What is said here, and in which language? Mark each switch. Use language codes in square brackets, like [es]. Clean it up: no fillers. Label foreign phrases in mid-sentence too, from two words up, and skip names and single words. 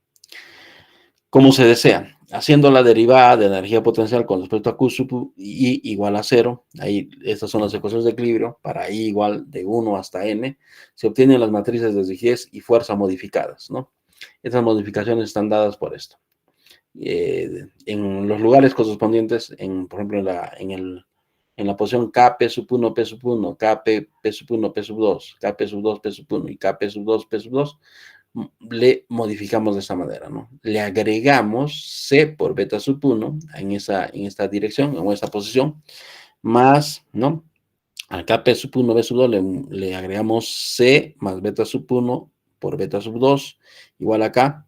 [es] Como se desea, haciendo la derivada de energía potencial con respecto a Q sub I igual a 0, ahí estas son las ecuaciones de equilibrio, para I igual de 1 hasta N, se obtienen las matrices de rigidez y fuerza modificadas, ¿no? Estas modificaciones están dadas por esto. En los lugares correspondientes, por ejemplo, en la posición Kp sub 1, P sub 1, Kp, P sub 1, P sub 2, Kp sub 2, P sub 1 y Kp sub 2, P sub 2, le modificamos de esta manera, ¿no? Le agregamos C por beta sub 1 en esta dirección, en esta posición, más, ¿no? Acá P sub 1, B sub 2 le agregamos C más beta sub 1 por beta sub 2, igual acá.